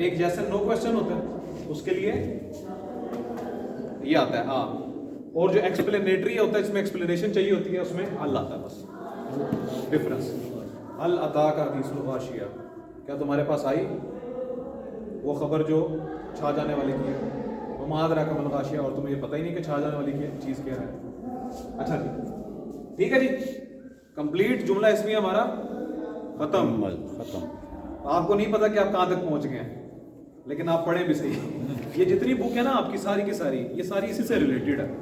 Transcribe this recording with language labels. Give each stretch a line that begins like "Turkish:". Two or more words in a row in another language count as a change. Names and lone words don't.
Urdu: ایک جیسے
English: no question
Urdu: ہوتا ہے، اس کے لیے یہ آتا ہے آ، اور جو ایکسپلینیٹری ہوتا ہے، جس میں ایکسپلینیشن چاہیے ہوتی ہے، اس میں ہل آتا ہے. بس ڈفرنس.
Arabic: هل أتاك حديث الغاشية,
Urdu: کیا تمہارے پاس آئی وہ خبر جو چھا جانے والی کی ہے.
Arabic: وما أدراك ما الغاشية,
Urdu: اور تمہیں یہ پتا ہی نہیں کہ چھا جانے والی کی چیز کیا ہے. اچھا جی، ٹھیک ہے جی، کمپلیٹ جملہ اس میں ہمارا ختم. ختم. آپ کو نہیں پتا کہ آپ کہاں تک پہنچ گئے ہیں، لیکن آپ پڑھیں بھی سہی. یہ جتنی بک ہے نا آپ کی، ساری کی ساری، یہ ساری اسی سے ریلیٹڈ ہے.